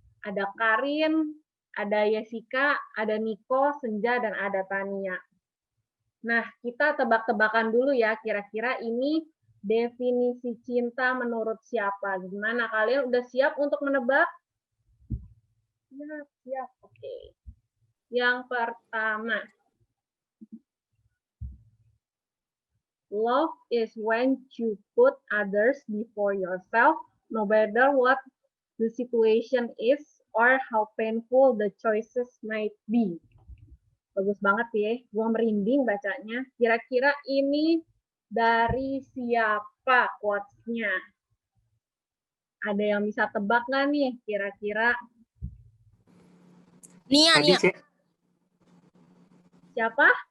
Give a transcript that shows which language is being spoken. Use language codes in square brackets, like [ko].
[id] Ada Karin, ada Jessica, ada Niko, Senja, dan ada Tania. Nah, kita tebak-tebakan dulu ya, kira-kira ini definisi cinta menurut siapa? Gimana, kalian udah siap untuk menebak? Ya, siap, oke. [en] Yang pertama, love is when you put others before yourself, no matter what the situation is or how painful the choices might be. [id] Bagus banget ya, gue merinding bacanya. Kira-kira ini dari siapa quotes-nya? Ada yang bisa tebak nggak nih kira-kira? Nia. Siapa?